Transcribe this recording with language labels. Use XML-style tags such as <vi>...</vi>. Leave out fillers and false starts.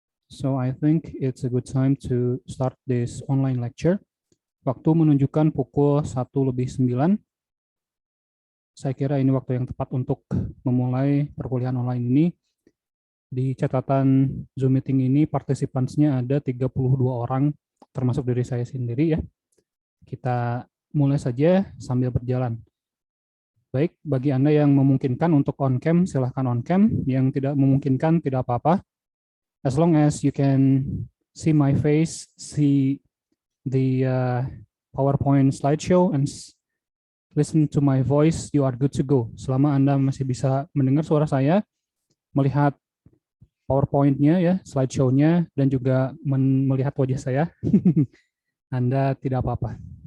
<en>So I think it's a good time to start this online lecture.</en> <id>Waktu menunjukkan pukul 1:09. Saya kira ini waktu yang tepat untuk memulai perkuliahan online ini. Di catatan Zoom meeting ini partisipansnya ada 32 orang, termasuk diri saya sendiri ya. Kita mulai saja sambil berjalan. Baik, bagi Anda yang memungkinkan untuk on-cam, silahkan on-cam. Yang tidak memungkinkan, tidak apa-apa.</id> <en>As long as you can see my face, see the PowerPoint slideshow, and listen to my voice, you are good to go.</en> <id>Selama Anda masih bisa mendengar suara saya, melihat PowerPoint-nya, ya, slideshow-nya, dan juga melihat wajah saya, Anda tidak apa-apa.</id>